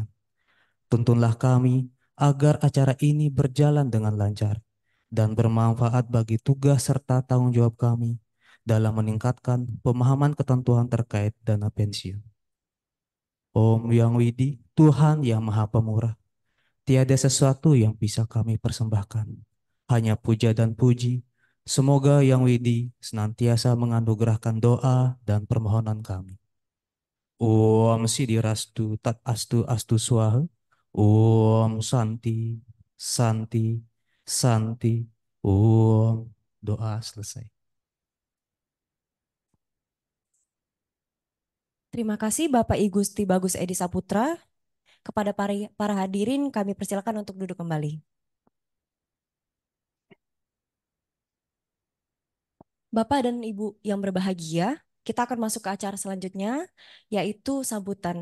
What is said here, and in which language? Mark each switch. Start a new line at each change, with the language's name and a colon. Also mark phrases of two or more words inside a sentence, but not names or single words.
Indonesian: Tuntunlah kami agar acara ini berjalan dengan lancar dan bermanfaat bagi tugas serta tanggung jawab kami dalam meningkatkan pemahaman ketentuan terkait dana pensiun. Om Yang Widi, Tuhan yang Maha Pemurah, tiada sesuatu yang bisa kami persembahkan, hanya puja dan puji. Semoga Yang Widi senantiasa menganugerahkan doa dan permohonan kami.
Sanskrit: Om Sidirastu Tat Astu Astu Swaha. Om Santi Santi Santi. Om.
Indonesian: Doa selesai. Terima kasih Bapak I Gusti Bagus Edi Saputra. Kepada para hadirin kami persilakan untuk duduk kembali. Bapak dan Ibu yang berbahagia, kita akan masuk ke acara selanjutnya, yaitu sambutan.